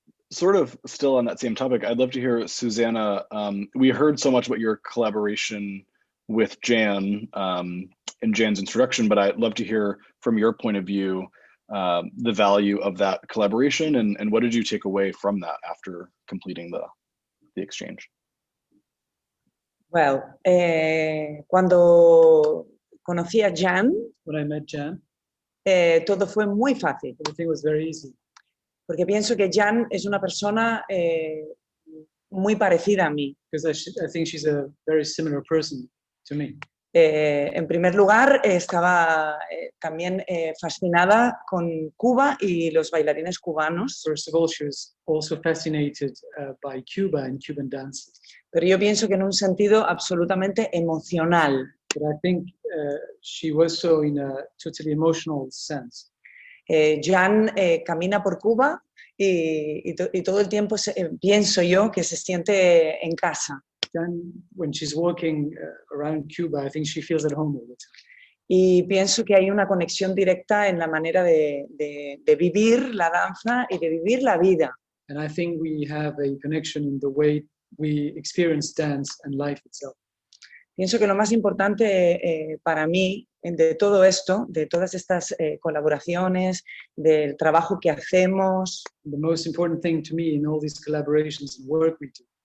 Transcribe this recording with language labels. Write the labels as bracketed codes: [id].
[en] Sort of still on that same topic, I'd love to hear, Susanna, we heard so much about your collaboration with Jan in Jan's introduction, but I'd love to hear from your point of view, the value of that collaboration and what did you take away from that after completing the exchange? Well, [es] cuando conocí a Jan, [en] When I met Jan, [es] todo fue muy fácil. [en] everything was very easy. [es] Porque pienso que Jan es una persona muy parecida a mí. [en] Because I think she's a very similar person to me. [es] En primer lugar, estaba también fascinada con Cuba y los bailarines cubanos. [en] First of all, she was also fascinated by Cuba and Cuban dances. [es] Pero yo pienso que en un sentido absolutamente emocional. [en] But I think she was so in a totally emotional sense. [es] Jan camina por Cuba y todo el tiempo pienso yo que se siente en casa. [en] Jan, when she's walking around Cuba, I think she feels at home all the time. [es] Y pienso que hay una conexión directa en la manera de vivir la danza y de vivir la vida. [en] And I think we have a connection in the way we experience dance and life itself. [es] Pienso que lo más importante para mí de todo esto, de todas estas colaboraciones, del trabajo que hacemos, [en] The most important thing to me in all these collaborations and work we do